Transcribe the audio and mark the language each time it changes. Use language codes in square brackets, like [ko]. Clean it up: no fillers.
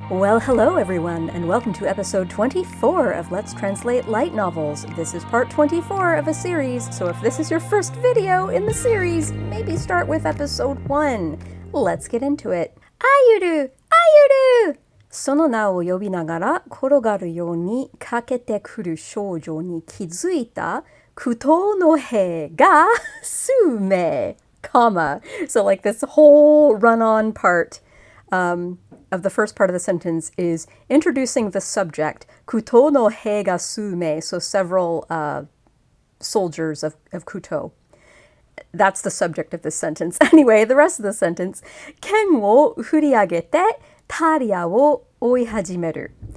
[en] Well, hello everyone, and welcome to episode 24 of Let's Translate Light Novels. This is part 24 of a series, so if this is your first video in the series, maybe start with episode 1. Let's get into it. Ayuru! Ayuru! [ja] その名を呼びながら転がるようにかけてくる少女に気づいた苦闘の兵が数名, comma. [en] So like this whole run-on part of the first part of the sentence is introducing the subject, [ja] kuto no hei ga sume, [en] so several soldiers of kuto. That's the subject of this sentence. Anyway, the rest of the sentence, [ja] ken wo furiagete taria wo oihajimeru.